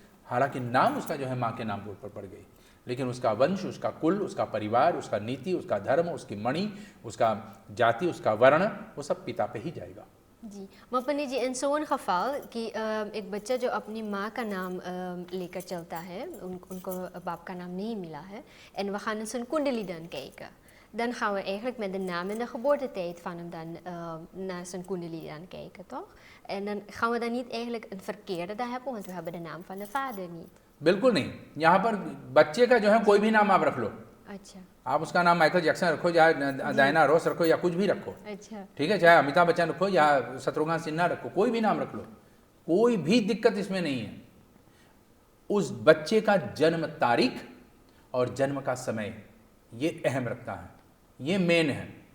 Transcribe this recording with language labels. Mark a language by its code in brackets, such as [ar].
[hi] हालांकि नाम उसका जो है माँ के नाम के ऊपर पड़ गई, लेकिन उसका वंश, उसका कुल, उसका परिवार, उसका नीति, उसका धर्म, उसकी मणि, उसका जाति, उसका वर्ण, वो सब पिता पे ही जाएगा जी। मपनी जी, इन [nl] zo'n geval [hi] कि एक बच्चा जो अपनी माँ का नाम लेकर चलता है, उनको बाप का नाम niet मिला है, [nl] en we gaan zijn kundali dan kijken. Dan gaan we eigenlijk met de naam en de geboortetijd van hem dan naar zijn kundali dan kijken, toch? En dan gaan we dan niet eigenlijk een verkeerde daar hebben, want we hebben de naam van de vader niet. [hi] बिल्कुल नहीं, यहाँ पर बच्चे का जो है कोई भी नाम आप रख लो। अच्छा, आप उसका नाम माइकल जैक्सन रखो या डायना रोस रखो या कुछ भी रखो, अच्छा, ठीक है, चाहे अमिताभ बच्चन रखो या शत्रुघ्न सिन्हा रखो, कोई भी नाम रख लो, कोई भी दिक्कत इसमें नहीं है। उस बच्चे का जन्म तारीख और जन्म का समय ये अहम रखता है, ये मेन है।